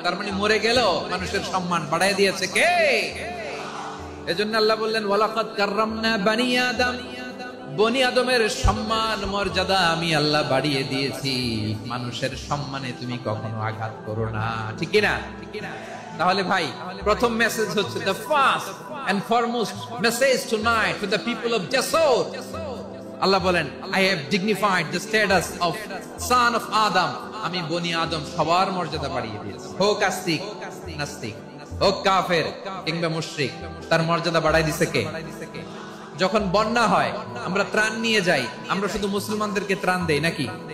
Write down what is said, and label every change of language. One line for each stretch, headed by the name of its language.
Bangla: তার মানে মরে গেলেও মানুষের সম্মান বাড়ায় দিয়েছে কে? এজন্য আল্লাহ বললেন
Arabic: ওয়ালাকাদ কাররামনা বানি আদম,
Bangla: বনি আদমের সম্মান মর্যাদা আমি আল্লাহ বাড়িয়ে দিয়েছি। মানুষের সম্মানে তুমি কখনো আঘাত করো না, ঠিক না? তাহলে ভাই, প্রথম মেসেজ হচ্ছে
English: the first and foremost message tonight to the people of Jasor.
Bangla: আল্লাহ বলেন
English: I have dignified the status of son of Adam,
Bangla: আমি বনি আদম সবার মর্যাদা বাড়িয়ে দিয়েছি। হোক আস্তিক নাস্তিক, হোক কাফের কিংবা মুশরিক, তার মর্যাদা বাড়াই দিছে কে? যখন বন্যা হয় আমরা ত্রাণ নিয়ে যাই, আমরা শুধু মুসলমানদেরকে ত্রাণ দেই নাকি?